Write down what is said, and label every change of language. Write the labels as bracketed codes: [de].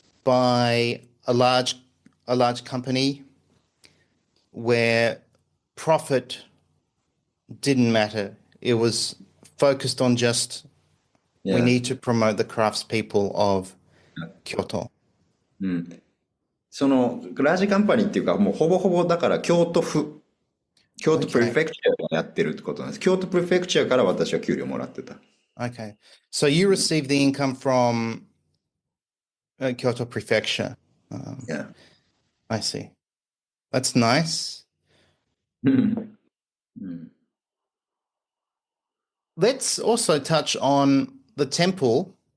[en] by a large company where profit didn't matter. It was focused on just we Yeah. need to promote the craftspeople of Kyoto. うん。 [ja] その、ラージカンパニーっていうか、もうほぼほぼだから京都府、京都プレフ [en] Okay. [ja] ェクチャーがやってるってことなんです。京都プレフェクチャーから私は給料もらってた。 [en] Okay. So you received the income from Kyoto Prefecture. Yeah. I see. That's nice. うん。うん。 Let's also touch on the temple.